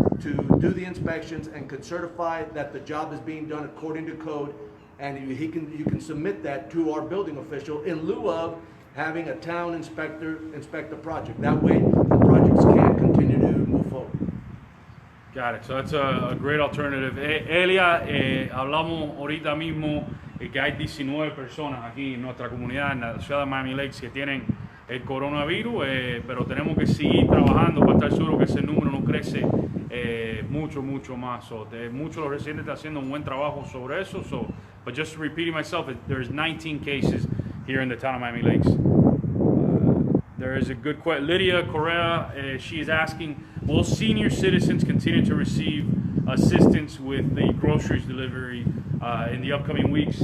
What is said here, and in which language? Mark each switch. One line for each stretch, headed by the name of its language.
English: to do the inspections and could certify that the job is being done according to code, and you can submit that to our building official in lieu of having a town inspector inspect the project. That way, the projects can continue to move forward. Got it. So that's a great alternative.
Spanish: Elia, hablamos ahorita mismo que hay 19 personas aquí en nuestra comunidad, en la ciudad de Miami Lakes, que tienen el coronavirus, pero tenemos que seguir trabajando para estar seguro que ese número no crece mucho más.
English: So,
Spanish: muchos de los residentes están haciendo un buen trabajo sobre eso.
English: So, but just repeating myself, there's 19 cases here in the town of Miami Lakes. There is a good question. Lydia Correa, she is asking, will senior citizens continue to receive assistance with the groceries delivery in the upcoming weeks?